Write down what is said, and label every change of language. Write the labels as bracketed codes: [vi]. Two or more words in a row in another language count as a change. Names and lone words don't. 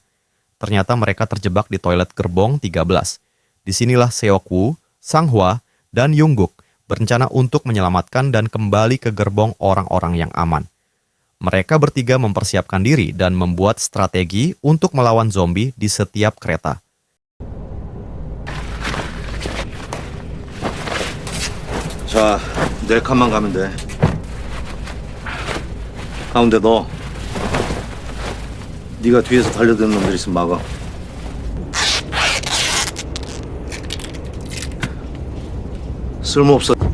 [id] Ternyata mereka terjebak di toilet gerbong 13. Disinilah Seok-woo, Sang-hwa, dan Jung-guk berencana untuk menyelamatkan dan kembali ke gerbong orang-orang yang aman. Mereka bertiga mempersiapkan diri dan membuat strategi untuk melawan zombie di setiap kereta. [ko] 자, 네 칸만 가면 돼. 가운데 너. 네가 뒤에서 달려드는 놈들 있으면 막아. 쓸모없어.